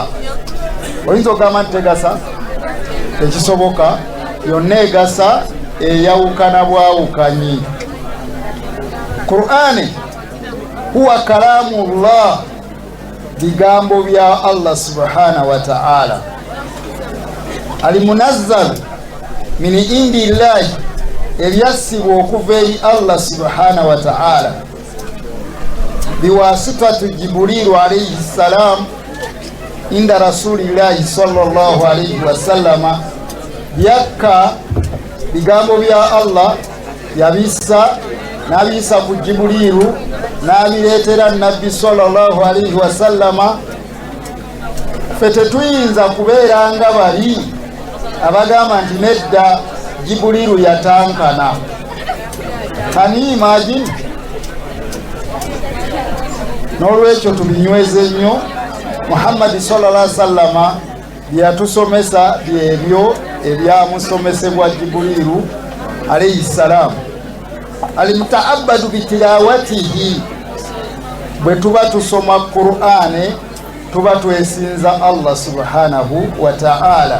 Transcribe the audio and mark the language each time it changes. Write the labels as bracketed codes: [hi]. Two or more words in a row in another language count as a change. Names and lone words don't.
[lg] Oyinza okugamba nti tegasa? Tekisoboka. Yonna egasa, eyawukana bwawukanyi. [ar] القرآن هو كلام الله, [lg] bigambo bya [ar] الله سبحانه وتعالى، المنزل من عند الله, [lg] ebyasibwa okuva eri [ar] الله سبحانه وتعالى، بواسطة Jibrilu عليه السلام عند رسول الله صلى الله عليه وسلم. [lg] Byakka bigambo bya Allah yabisa n'abisa ku Jibrilu n'abireetera nabbi [ar] صلى الله عليه وسلم. [lg] Ffe tetuyinza kubeera nga bali abagamba nti nedda Jibrilu yatankana. [en] Can you imagine? [lg] N'olwekyo tubinyweze nnyo. Muhammad [ar] صلى الله عليه وسلم [lg] byatusomesa byebyo ebyamusomesebwa Jibrilu [ar] عليه السلام. المتعبد بتلاوته, [lg] bwe tuba tusoma Qur'ane tuba twesinza Allah [ar] سبحانه وتعالى.